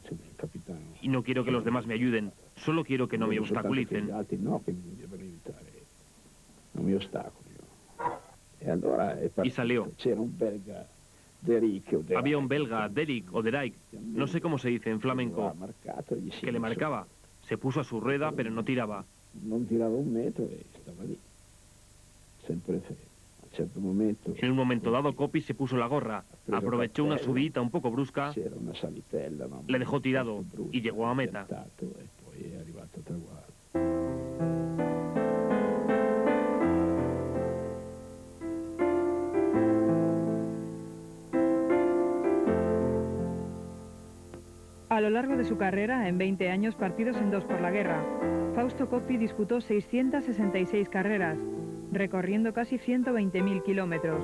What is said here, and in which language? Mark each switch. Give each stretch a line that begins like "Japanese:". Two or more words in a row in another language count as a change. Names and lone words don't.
Spanish: Y no quiero que los demás me ayuden, solo quiero que no me obstaculicen. Y salió. Había un belga, Derrick o Derrick, no sé cómo se dice en flamenco, que le marcaba. Se puso a su rueda, pero no tiraba.
Italian: Non tirava un metro e stava lì, sempre fermo. A un certo momento...
Spanish: En un momento dado, Coppi se puso la gorra, aprovechó una subidita un poco brusca, le dejó tirado y llegó a meta. A lo largo de su carrera, en 20 años partidos en dos por la guerra, Fausto Coppi disputó 666 carreras, recorriendo casi 120.000 kilómetros.